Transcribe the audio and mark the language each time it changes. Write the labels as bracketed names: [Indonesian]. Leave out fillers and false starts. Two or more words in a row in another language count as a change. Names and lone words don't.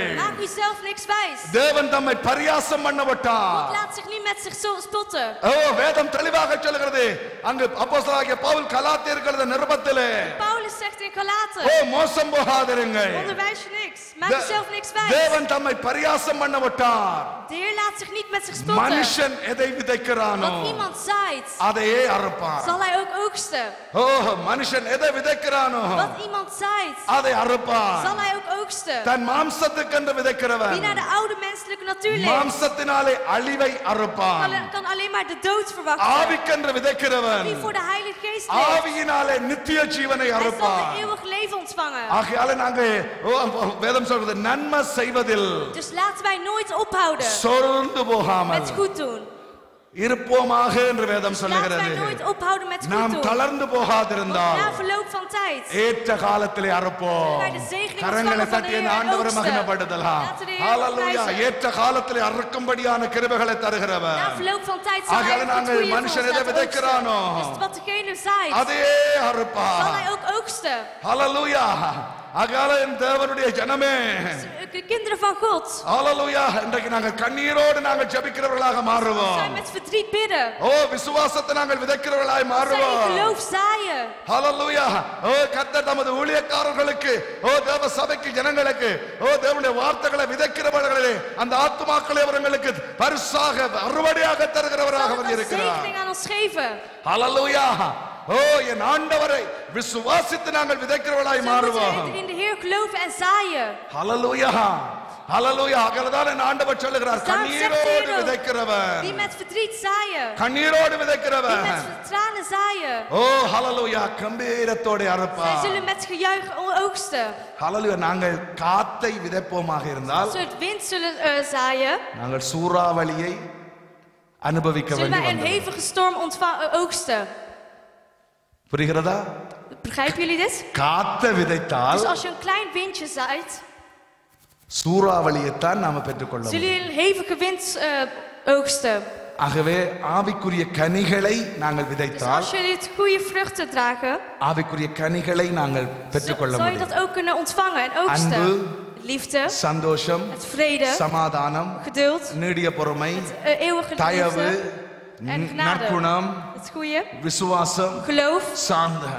[Dutch] Maak uzelf niks wijs. [Tamil] தேவன் தம்மை பரியாசம் பண்ண [Dutch] God [Tamil] விட்டார். [Dutch] laat zich niet met zich zo spotten. [Tamil] ஓ வேதம் தெளிவாக சொல்கிறது அங்கு அப்போஸ்தலனாகிய பவுல் கலாத்தியருக்கு எழுதின நிருபத்திலே [Dutch] Paulus zegt in Galaten. [Tamil] ஓ மோசம் போகாதிருங்கள். [Dutch] Onderwijs je niks. Maak jezelf niks wijs. [Tamil] தேவன் தம்மை பரியாசம் பண்ண விட்டார். [Dutch] De Heer laat zich niet met zich spotten. [Tamil] மனுஷன் எதை விதைக்கிறானோ [Dutch] Wat iemand zaait, [Tamil] அதையே அறுப்பான். [Dutch] zal hij ook oogsten. [Tamil] ஓ மனுஷன் எதை விதைக்கிறானோ [Dutch] Wat iemand zaait, [Tamil] அதை அறுப்பான். [Dutch] zal hij ook oogsten. [Tamil] தன் மாம்சத்துக்கென்று விதைக்கிறவன் [Dutch] Wie naar de oude menselijke natuur leeft, [Tamil] மாம்சத்தினாலே அழிவை அறுப்பான். [Dutch] kan alleen maar de dood verwachten. [Tamil] ஆவிக்கென்று விதைக்கிறவன் [Dutch] Wie voor de Heilige Geest leeft, [Tamil] ஆவியினாலே நித்திய ஜீவனை [Dutch] hij zal [Tamil] அறுப்பான். [Dutch] de eeuwig leven ontvangen. [Tamil] ஆகையால நாங்கள் வேதம் சொல்றது நன்மை செய்வதில் [Dutch] Dus laten wij nooit ophouden [Tamil] சோர்ந்து போகாமல் [Dutch] met goed doen. [Tamil] இருப்போமாக என்று வேதம் [Dutch] Laten [Tamil] சொல்லுகிறது. [Dutch] wij nooit ophouden met goed [Tamil] நாம் [Dutch] doen. [Tamil] தளர்ந்து [Dutch] Want [Tamil] போகாதிருந்தால் [Dutch] na verloop van tijd [Tamil] ஏற்ற காலத்திலே அறுப்போம். [Dutch] wij de zegening [Tamil] கரங்களை [Dutch] ontvangen van de [Tamil] தட்டி [Dutch] Heer en [Tamil] ஆண்டவரை [Dutch] oogsten. [Tamil] மகிமைப்படுத்தலாம். [Dutch] Laten we de Heer ஹalleluya prijzen. [Tamil] ஏற்ற காலத்திலே அறுக்கும்படியான கிருபைகளை தருகிறவர். [Dutch] Na verloop van tijd zal hij [Tamil] ஆகையால [Dutch] ook het [Tamil] நாங்கள் [Dutch] goede voor [Tamil] மனுஷன் [Dutch] ons [Tamil] எதை [Dutch] laten [Tamil] விதைக்கிறானோ [Dutch] oogsten. Dus wat degene zaait, [Tamil] அதே அறுப்பார். [Dutch] zal hij ook oogsten. [Tamil] ஹalleluya ஆகையால என் தேவனுடைய ஜனமே [Dutch] De kinderen van God [Tamil] ஹalleluya இன்றைக்கு நாங்கள் கண்ணீரோடு நாங்கள் ஜெபிக்கிறவர்களாக மாறுவோம். [Dutch] zijn met verdriet bidden. [Tamil] ஓ விசுவாசத்தை நாங்கள் விதைக்கிறவர்களாய் [Dutch] Zij in [Tamil] மாறுவோம். [Dutch] geloof zaaien. [Tamil] ஹalleluya ஓ கர்த்தர் தமது ஊழியக்காரர்களுக்கு ஓ தேவ சபைக்கு ஜனங்களுக்கு ஓ தேவனுடைய வார்த்தைகளை விதைக்கிறவர்களே அந்த ஆத்துமாக்களை அவர்களுக்கு பரிசாக அறுவடையாக தருகிறவராக [Dutch] Zal het [Tamil] அவர் [Dutch] als [Tamil] இருக்கிறார். [Dutch] zegening aan ons geven. [Tamil] ஹalleluya ஓ என் ஆண்டவரை விசுவாசித்து நாங்கள் விதைக்கிறவளாய் மாறுவோம். [Dutch] In de Heer geloven en zaaien. ஹalleluya ஹalleluya. [Tamil] ஆகலதான் என் ஆண்டவர் சொல்லுகிறார், கண்ணீரோடு விதைக்கிறவன், [Dutch] die met verdriet zaaien, [Tamil] கண்ணீரோடு [Dutch] die [Tamil] விதைக்கிறவன், [Dutch] met tranen zaaien, [Tamil] ஓ ஹalleluya கம்பீரத்தோடு [Dutch] zij [Tamil] அறுப்பான். [Dutch] zullen met gejuich oogsten. [Tamil] ஹalleluya. நாங்கள் காத்தை விதைப்போமாக இருந்தால், [Dutch] Als we het wind zullen zaaien, [Tamil] நாங்கள் சூறாவளியை அனுபவிக்க [Dutch] zullen wij een [Tamil] வேண்டும். [Dutch] hevige storm oogsten. [Tamil] புரிகிறதா? [Dutch] Begrijpen jullie dit? [Tamil] காத்தை விதைத்தால் [Dutch] Dus als je een klein windje zaait, [Tamil] சூறாவளியைத்தான் நாம பெற்றுக்கொள்ள [Dutch] zullen [Tamil] முடியும். [Dutch] jullie een hevige wind oogsten. [Tamil] ஆகவே ஆவிக்குரிய கனிகளை நாங்கள் [Dutch] Dus [Tamil] விதைத்தால், [Dutch] als jullie het goede vruchten dragen, [Tamil] ஆவிக்குரிய கனிகளை நாங்கள் பெற்றுக்கொள்ள [Dutch] zal je [Tamil] முடியும். [Dutch] dat ook kunnen ontvangen en [Tamil] அன்பு, [Dutch] oogsten. Liefde, [Tamil] சந்தோஷம், [Dutch] het vrede, [Tamil] சமாதானம், [Dutch] geduld, [Tamil] நீடிய பொறுமை, [Dutch] eeuwige [Tamil] தயவு, [Dutch] liefde en genade. [Tamil] நற்குணம், [Dutch] Het goede, [Tamil] விசுவாசம், [Dutch] geloof [Tamil] சாந்தம்.